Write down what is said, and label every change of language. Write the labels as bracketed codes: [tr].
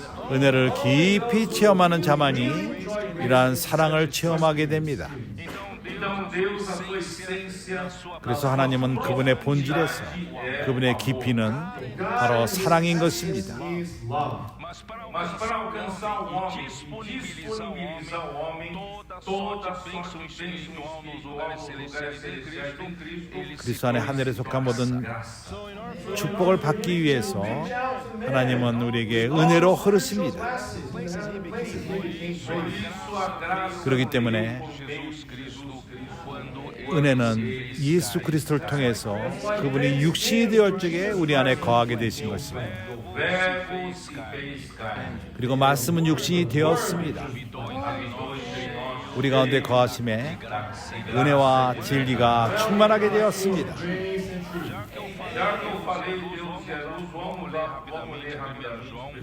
[ko] 은혜를 깊이 체험하는 자만이 이러한 사랑을 체험하게 됩니다. [pt] Então Deus, a sua essência, [ko] 그래서 하나님은 그분의 본질에서 그분의 깊이는 바로 사랑인 것입니다. [en] is love. [pt] Mas para alcançar o homem, disponibilizar o homem toda toda sorte de bênção espiritual nos lugares celestiais em Cristo, ele se [ko] 그리스도 안에 하늘에 속한 모든 축복을 받기 위해서 하나님은 우리에게 은혜로 흐르십니다. 그렇기 때문에 [pt] Jesus Cristo, quando ele [ko] 은혜는 예수 그리스도를 통해서 그분이 육신이 되었을 적에 우리 안에 거하게 되신 것입니다. [pt] Verbo se fez carne. [ko] 그리고 말씀은 육신이 되었습니다. 우리 가운데 거하심에 은혜와 진리가 충만하게 되었습니다. [pt] Já que eu falei de Deus Jesus, vamos ler rapidamente.